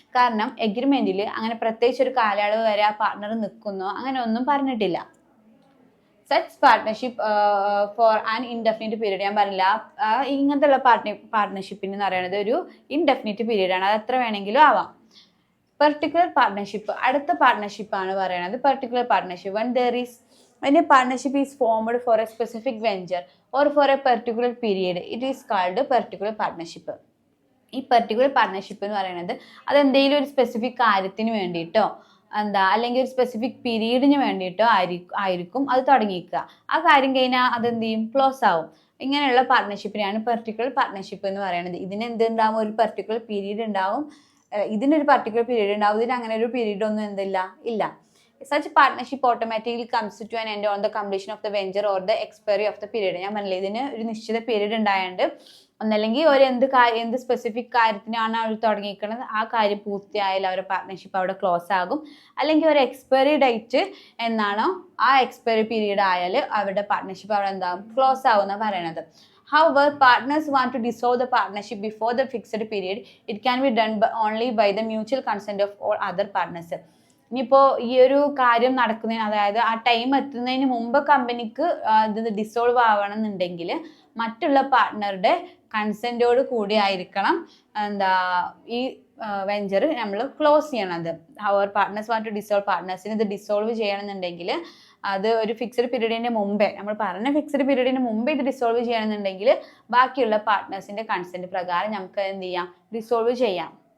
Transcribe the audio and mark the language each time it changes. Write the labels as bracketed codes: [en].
[ml] കാരണം എഗ്രിമെന്റിൽ അങ്ങനെ പ്രത്യേകിച്ച് ഒരു കാലയളവ് വരെ ആ പാർട്ട്ണർ നിൽക്കുന്നോ അങ്ങനെ ഒന്നും പറഞ്ഞിട്ടില്ല. [en] such partnership for an indefinite period, [ml] ഞാൻ പറഞ്ഞില്ല ഇങ്ങനത്തെ പാർട്ട്ണർഷിപ്പിന് എന്ന് പറയുന്നത് ഒരു ഇൻഡെഫിനിറ്റ് പീരീഡ് ആണ്, അത് എത്ര വേണമെങ്കിലും ആവാം. പർട്ടിക്കുലർ പാർട്ട്ണർഷിപ്പ്, അടുത്ത പാർട്ട്ണർഷിപ്പാണ് പറയുന്നത് particular partnership. [en] when a partnership is formed for a specific venture or for a particular period, it is called particular partnership. [ml] ഈ പർട്ടിക്കുലർ പാർട്ട്ണർഷിപ്പ് എന്ന് പറയുന്നത് അതെന്തെങ്കിലും ഒരു സ്പെസിഫിക് കാര്യത്തിന് വേണ്ടിയിട്ടോ അല്ലെങ്കിൽ ഒരു സ്പെസിഫിക് പീരീഡിന് വേണ്ടിയിട്ടോ ആയിരിക്കും അത് തുടങ്ങിയിരിക്കുക. ആ കാര്യം കഴിഞ്ഞാൽ അതെന്ത് ചെയ്യും, ക്ലോസ് ആവും. ഇങ്ങനെയുള്ള പാർട്ട്ണർഷിപ്പിനെയാണ് പർട്ടിക്കുലർ പാർട്ട്ണർഷിപ്പ് എന്ന് പറയുന്നത്. ഇതിന് എന്തുണ്ടാവും, ഒരു പർട്ടിക്കുലർ പീരീഡ് ഉണ്ടാവും, ഇതിനൊരു പർട്ടിക്കുലർ പീരീഡ് ഉണ്ടാവും, ഇതിന് അങ്ങനെ ഒരു പീരീഡ് ഒന്നും ഇല്ല. [en] Such partnership automatically comes to an end on the completion of the venture or the expiry of the period. [ml] ഞാൻ പറഞ്ഞില്ലേ, ഇതിന് ഒരു നിശ്ചിത പീരീഡ് ഉണ്ടായതുകൊണ്ട് ഒന്നല്ലെങ്കിൽ ഒരു എന്ത് സ്പെസിഫിക് കാര്യത്തിനാണ് അവർ തുടങ്ങിയിരിക്കുന്നത് ആ കാര്യം പൂർത്തിയായാൽ അവരുടെ പാർട്ട്ണർഷിപ്പ് അവിടെ ക്ലോസ് ആകും. അല്ലെങ്കിൽ ഒരു എക്സ്പയറി ഡേറ്റ് എന്നാണോ ആ എക്സ്പയറി പീരീഡ് ആയാൽ അവരുടെ പാർട്ട്ണർഷിപ്പ് അവിടെ എന്താകും, ക്ലോസ് ആവും എന്നാണ് പറയണത്. [en] However, partners want to dissolve the partnership before the fixed period. It can be done only by the mutual consent of all other partners. [ml] ഇനിയിപ്പോൾ ഈ ഒരു കാര്യം നടക്കുന്നതിന്, അതായത് ആ ടൈം എത്തുന്നതിന് മുമ്പ് കമ്പനിക്ക് ഇത് ഡിസോൾവ് ആവണമെന്നുണ്ടെങ്കിൽ മറ്റുള്ള പാർട്ട്ണറുടെ കൺസെൻറ്റോട് കൂടി ആയിരിക്കണം ഈ വെഞ്ചർ നമ്മൾ ക്ലോസ് ചെയ്യണത്. അവർ [en] partners want to dissolve, [ml] പാർട്ട്നേഴ്സിന് ഇത് ഡിസോൾവ് ചെയ്യണമെന്നുണ്ടെങ്കിൽ അത് ഒരു ഫിക്സഡ് പീരീഡിൻ്റെ മുമ്പേ, നമ്മൾ പറഞ്ഞ ഫിക്സഡ് പീരീഡിന് മുമ്പേ ഇത് ഡിസോൾവ് ചെയ്യണമെന്നുണ്ടെങ്കിൽ ബാക്കിയുള്ള പാർട്ട്നേഴ്സിൻ്റെ കൺസെൻറ്റ് പ്രകാരം നമുക്ക് എന്ത് ചെയ്യാം, ഡിസോൾവ് ചെയ്യാം.